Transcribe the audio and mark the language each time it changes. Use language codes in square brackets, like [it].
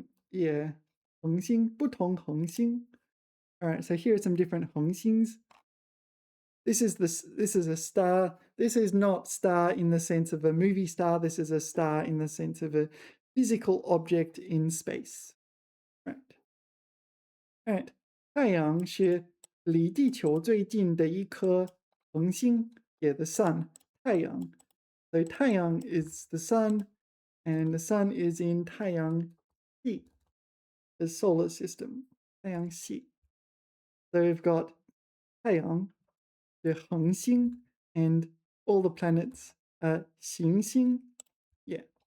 [zh] Yeah. 恒星, 不同恒星. [en] All right, so here are some different 恒星s. This is a star. This is not star in the sense of a movie star. This is a star in the sense of a physical object in space. Right. All right. [zh] 太阳是离地球最近的一颗恒星. [en] Yeah, the sun. 太阳. So 太阳 is the sun, and the sun is in 太阳系, the solar system. [zh] 太阳系. [en] So we've got 太阳, the 恒星, and all the planets are 行星. Yeah.